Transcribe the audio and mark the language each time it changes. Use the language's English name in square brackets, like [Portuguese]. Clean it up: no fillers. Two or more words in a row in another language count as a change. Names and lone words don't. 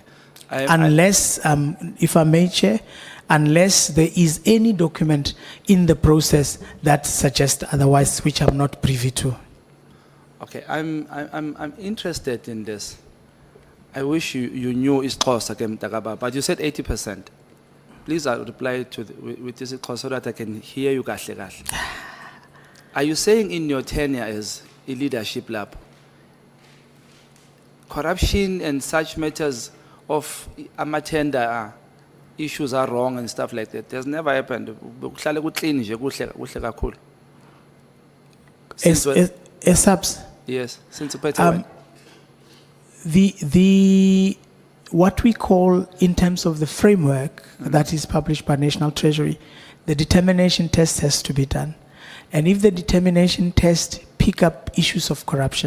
[English] Unless, if I may, Chair, unless there is any document in the process that suggests otherwise, which I'm not privy to. Okay, I'm interested in this. I wish you knew isiXhosa ke Mtakababa, but you said 80%. Please reply to with this isiXhosa so that I can hear you [Xhosa] kahle kahle. [English] Are you saying in your tenure as a leadership lab, corruption and such matters of amatenda issues are wrong and stuff like that? Has never happened. [Xhosa] Kuhlale kuclean nje, kuhle kakhulu. [English] Since when- SAPS, Yes, since uphethe the what we call in terms of the framework that is published by National Treasury, the determination test has to be done. And if the determination test pick up issues of corruption,